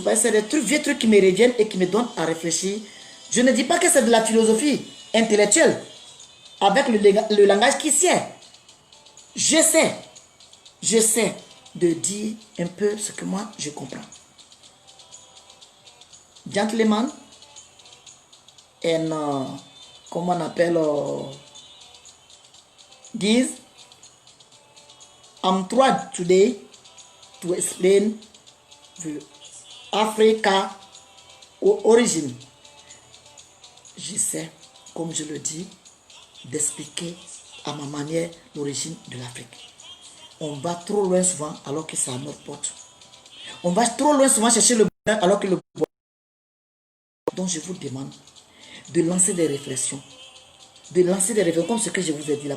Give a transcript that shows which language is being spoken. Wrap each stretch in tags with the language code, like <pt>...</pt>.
<fr>Parce que c'est des trucs, vieux trucs qui me reviennent et qui me donnent à réfléchir. Je ne dis pas que c'est de la philosophie intellectuelle. avec le langage qui sied. Je sais de dire un peu ce que moi je comprends.</fr> <en>Gentlemen, and</en> <fr>comment on appelle,</fr> <en>this, I'm trying today to explain the Africa origin.</en> <fr>J'essaie, comme je le dis, d'expliquer à ma manière l'origine de l'Afrique. On va trop loin souvent alors que c'est à notre porte. On va trop loin souvent chercher le bonheur alors que le bonheur. Donc je vous demande de lancer des réflexions. De lancer des réflexions comme ce que je vous ai dit là.</fr>